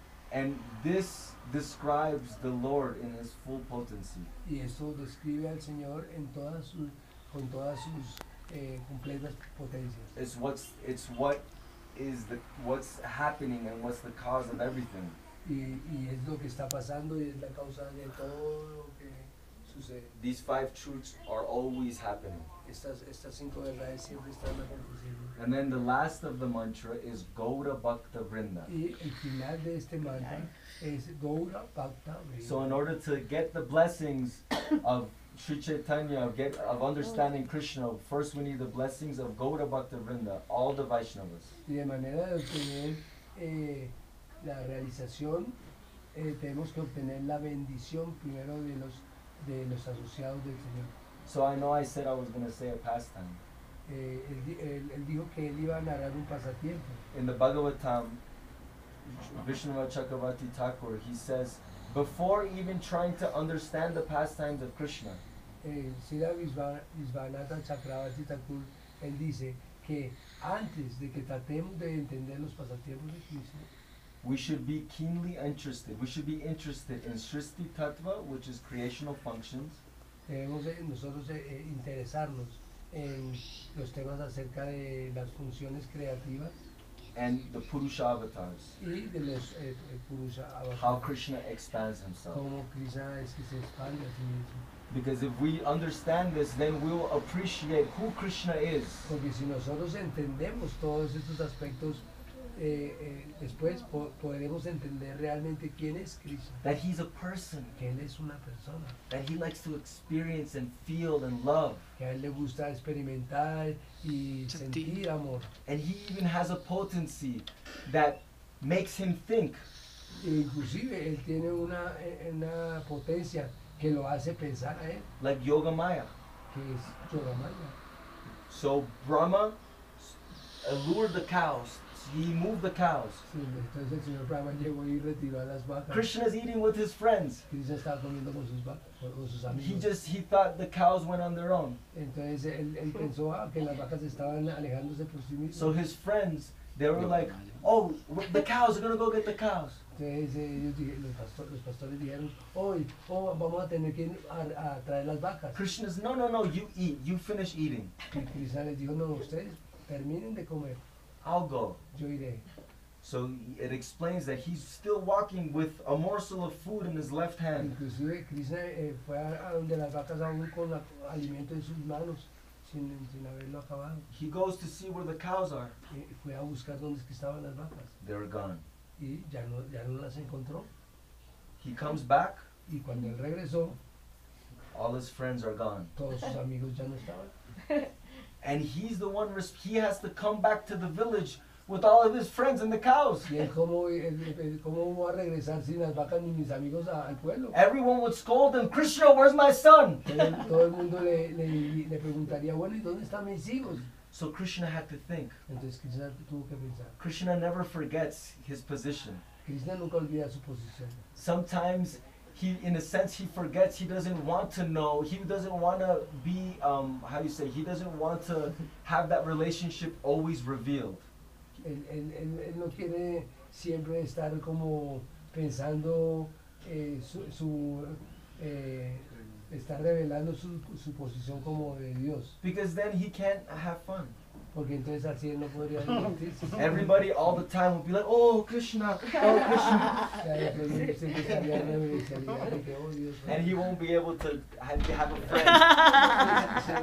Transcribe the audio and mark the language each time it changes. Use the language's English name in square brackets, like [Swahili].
[English] And this describes the Lord in his full potency. [Spanish] Y esto describe al Señor con todas sus completas potencias. [English] It's what's happening and what's the cause of everything. [Spanish] Y es lo que está pasando y es la causa de todo lo que sucede. [English] These 5 truths are always happening. [Spanish] Estas 5 verdades siempre están aconteciendo. [English] And then the last of the mantra is Gaura Bhakta Vrinda. [Spanish] Y el final de este mantra es Gaura Bhakta Vrinda. [English] So in order to get the blessings of Sri Chaitanya, of understanding Krishna, first we need the blessings of Gaura Bhakta Vrinda, all the Vaishnavas. [Spanish] Y de manera de obtener la realización, tenemos que obtener la bendición primero de los asociados del Señor. [English] So I know I said I was going to say a pastime. [Spanish] Él dijo que él iba a narrar un pasatiempo. [English] In the Bhagavatam, Vishnuva Chakravarti Thakur, he says, before even trying to understand the pastimes of Krishna, [Spanish] Srila Vishvanatha Chakravarti Thakur, él dice que antes de que tratemos de entender los pasatiempos de Krishna, [English] we should be keenly interested. We should be interested in Srishti Tattva, which is creational functions, [Spanish] debemos nosotros interesarnos en los temas acerca de las funciones creativas, [English] and the Purusha avatars. [Spanish] y de los Purusha [English] How avatars. Krishna expands himself. [Spanish] Como Krishna es que se expande a sí mismo. [English] Because if we understand this, then we'll appreciate who Krishna is. [Spanish] Porque si nosotros entendemos todos estos aspectos, después podremos entender realmente quién es Krishna. [English] That he's a person. [Spanish] Que él es una persona. [English] That he likes to experience and feel and love. [Spanish] Que a él le gusta experimentar y sentir amor. [English] And he even has a potency that makes him think. [Spanish] E inclusive él tiene una potencia que lo hace pensar a él. [English] Like Yoga Maya. [Spanish] Que es Yoga Maya. [English] So Brahma allured the cows. He moved the cows. [Spanish] Sí, entonces el señor Brahma llegó y retiró a las vacas. [English] Krishna's eating with his friends. [Spanish] Krishna estaba comiendo con sus vacas, con sus amigos. [English] He thought the cows went on their own. [Spanish] Entonces él pensó que las vacas estaban alejándose por sí mismas. [English] So his friends, they were like, oh, the cows are going to go get the cows. [Spanish] Entonces los pastores dijeron, vamos a tener que ir a traer las vacas. [English] Krishna's, no, you eat, you finish eating. [Spanish] Y Krishna les dijo, no, ustedes terminen de comer. [English] I'll go. [Spanish] Yo iré. [English] So it explains that he's still walking with a morsel of food in his left hand. [Spanish] Inclusive Krishna fue a donde las vacas aún con alimento en sus manos, sin haberlo acabado. [English] He goes to see where the cows are. [Spanish] Fue a buscar dónde es que estaban las vacas. [English] They were gone. [Spanish] Y ya no las encontró. [English] He comes back. [Spanish] Y cuando él regresó, [English] all his friends are gone. [Spanish] Todos sus amigos ya no estaban. [English] And he's the one, he has to come back to the village with all of his friends and the cows. [Spanish] Y él cómo va a regresar sin las vacas ni mis amigos al pueblo. [English] Everyone would scold him, Krishna, where's my son? [Spanish] Todo el mundo le preguntaría, bueno, ¿y dónde están mis hijos? [English] So Krishna had to think. [Spanish] Entonces Krishna tuvo que pensar. [English] Krishna never forgets his position. [Spanish] Krishna nunca olvida su posición. [English] Sometimes he, in a sense, he forgets. He doesn't want to know. He doesn't want to be, he doesn't want to have that relationship always revealed. [Spanish] Él no quiere siempre estar como pensando estar revelando su posición como de Dios. [English] Because then he can't have fun. [Spanish] Porque entonces así él no podría divertirse. [English] Everybody all the time would be like, oh Krishna, oh Krishna. And he won't be able to have a friend.